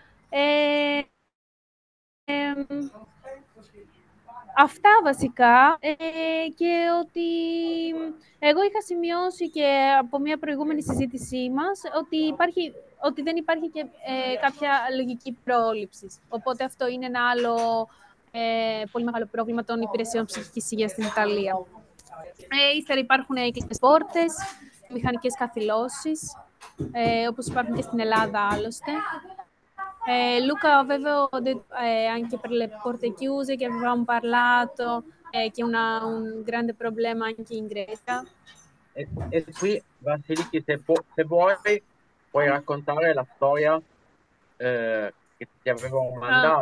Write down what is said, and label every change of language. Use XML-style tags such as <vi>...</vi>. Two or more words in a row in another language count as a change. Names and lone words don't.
<el>Αυτά βασικά και ότι εγώ είχα σημειώσει και από μια προηγούμενη συζήτησή μας ότι δεν υπάρχει και κάποια λογική πρόληψης. Οπότε αυτό είναι ένα άλλο πολύ μεγάλο πρόβλημα των υπηρεσιών ψυχικής υγείας στην Ιταλία. Ύστερα υπάρχουν οι κλειστές πόρτες, μηχανικές καθυλώσεις, όπως υπάρχουν και στην Ελλάδα άλλωστε.</el> <it>Luca, avevo detto anche per le porte chiuse che avevamo parlato, che è un grande problema anche in Grecia. E qui, Vasiliki, se vuoi, puoi raccontare la storia che ti avevo mandato.</it>